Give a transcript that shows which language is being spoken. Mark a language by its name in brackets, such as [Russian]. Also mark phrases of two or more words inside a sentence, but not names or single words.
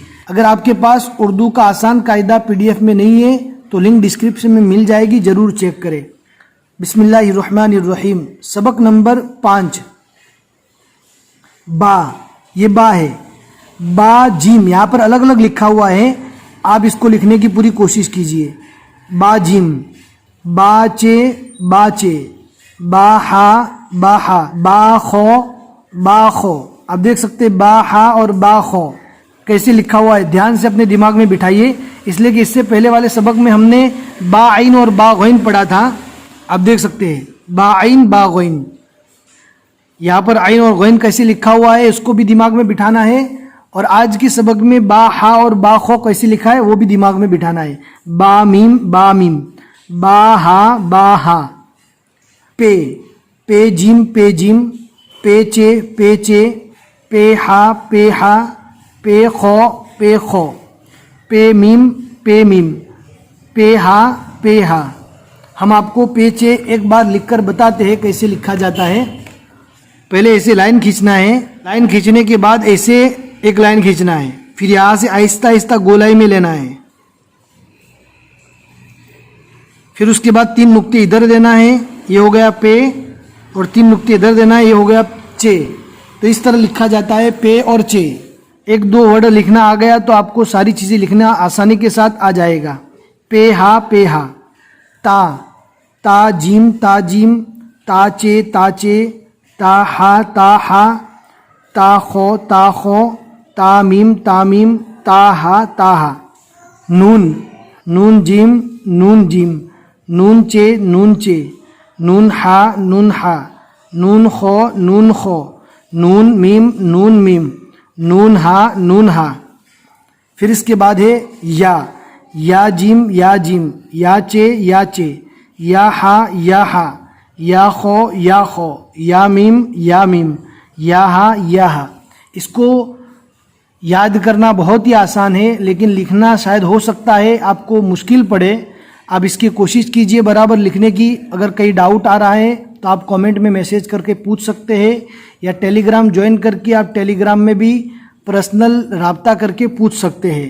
[Urdu] اگر آپ کے پاس اردو کا آسان قاعدہ PDF میں نہیں ہے تو [English] link description [Urdu] میں مل جائے گی، ضرور چیک کریں۔ بسم اللہ الرحمن الرحیم۔ سبق نمبر 5، با۔ یہ با ہے، با جیم، یہاں پر الگ الگ لکھا ہوا ہے، آپ اس کو لکھنے کی پوری کوشش کیجئے۔ با جیم، با چے، با چے، با ہا، با ہا، با خو، با خو۔ آپ دیکھ سکتے با ہا اور با خو کیسے لکھا ہوا ہے، دھیان سے اپنے دماغ میں بٹھائیے، اس لیے کہ اس سے پہلے والے سبق میں ہم نے با عین اور با غین پڑھا تھا۔ آپ دیکھ سکتے ہیں با عین با غین، یہاں پر عین اور غین کیسے لکھا ہوا ہے اس کو بھی دماغ میں بٹھانا ہے، اور آج کے سبق میں با ہا اور با خو کیسے لکھا ہے وہ بھی دماغ میں بٹھانا ہے۔ با میم، با میم، با ہا، با ہا، پے، پے جیم، پے جیم، پے چے، پے چے، پے ہا، پے ہا، پے خو، پے خو، پے میم، پے میم، پے ہا، پے ہا۔ ہم آپ کو پے چے ایک بار لکھ کر بتاتے ہیں کیسے لکھا جاتا ہے۔ پہلے ایسے لائن کھینچنا ہے، لائن کھینچنے کے بعد ایسے ایک لائن کھینچنا ہے، پھر یہاں سے آہستہ آہستہ گولائی میں لینا ہے، پھر اس کے بعد 3 نقطے ادھر دینا ہے، یہ ہو گیا پے، اور 3 نقطے ادھر دینا ہے، یہ ہو گیا چے۔ تو اس طرح لکھا جاتا ہے پے اور چے۔ 1-2 ورڈ لکھنا آ گیا تو آپ کو ساری چیزیں لکھنا آسانی کے ساتھ آ جائے گا۔ پے ہا، پے ہا، تا، تا جیم، تا جیم، تا چے، تا چے، تا ہا، تا ہا، تا خو، تا خو، تا میم، تا میم، تا ہا، تا ہا۔ نون، نون جیم، نون جیم، نون چے، نون چے، نون ہا، نون ہا، نون خو، نون خو، نون میم، نون میم، نون ہا، نون ہا۔ پھر اس کے بعد ہے یا، یا جیم، یا جیم، یا چے، یا چے، یا ہا، یا ہا، یا خو، یا خو، یا میم، یا میم، یا ہا، یا ہا۔ اس کو یاد کرنا بہت ہی آسان ہے، لیکن لکھنا شاید ہو سکتا ہے آپ کو مشکل پڑے۔ آپ اس کی کوشش کیجئے برابر لکھنے کی۔ اگر کہیں ڈاؤٹ آ رہا ہے تو آپ کامنٹ میں میسیج کر کے پوچھ سکتے ہیں، یا ٹیلی گرام جوائن کر کے آپ ٹیلی گرام میں بھی پرسنل رابطہ کر کے پوچھ سکتے ہیں۔